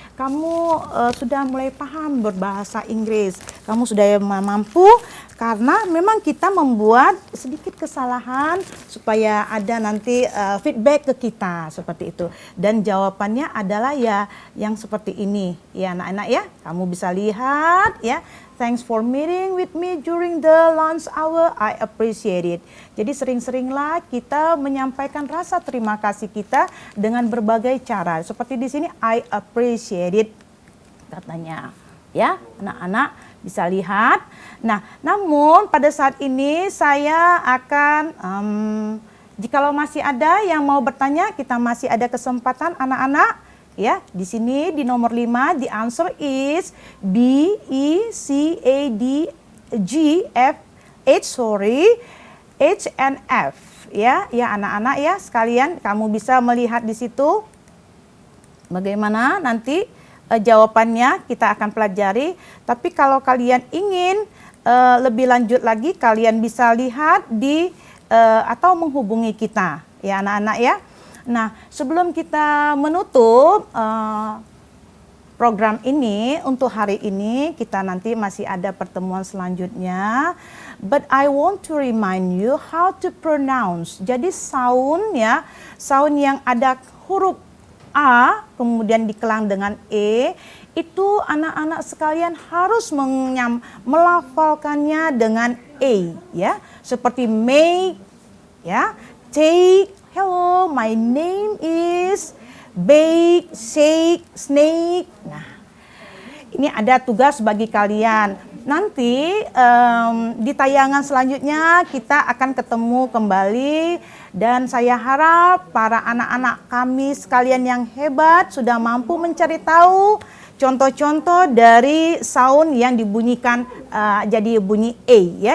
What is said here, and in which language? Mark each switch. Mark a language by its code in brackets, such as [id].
[id] Kamu sudah mulai paham berbahasa Inggris. Kamu sudah mampu karena memang kita membuat sedikit kesalahan supaya ada nanti feedback ke kita seperti itu. Dan jawabannya adalah ya yang seperti ini. Ya anak-anak ya, kamu bisa lihat ya. [en] Thanks for meeting with me during the lunch hour. I appreciate it. [id] Jadi sering-seringlah kita menyampaikan rasa terima kasih kita dengan berbagai cara. Seperti di sini [en] I appreciate it [id] katanya. Ya, anak-anak bisa lihat. Nah, namun pada saat ini saya akan jikalau masih ada yang mau bertanya, kita masih ada kesempatan anak-anak. Ya, di sini di nomor 5 [en] the answer is B, E, C, A, D, G, F, H, H and F. [id] Ya, ya anak-anak ya sekalian, kamu bisa melihat di situ bagaimana nanti jawabannya kita akan pelajari. Tapi kalau kalian ingin lebih lanjut lagi, kalian bisa lihat di atau menghubungi kita, ya anak-anak ya. Nah, sebelum kita menutup program ini untuk hari ini, kita nanti masih ada pertemuan selanjutnya. [en] But I want to remind you how to pronounce. [id] Jadi sound ya, sound yang ada huruf A kemudian dikelang dengan E, itu anak-anak sekalian harus melafalkannya dengan E ya. Seperti make ya, take. [en] Hello, my name is bake, shake, snake. [id] Nah, ini ada tugas bagi kalian. Nanti di tayangan selanjutnya kita akan ketemu kembali. Dan saya harap para anak-anak kami sekalian yang hebat sudah mampu mencari tahu contoh-contoh dari sound yang dibunyikan jadi bunyi A ya.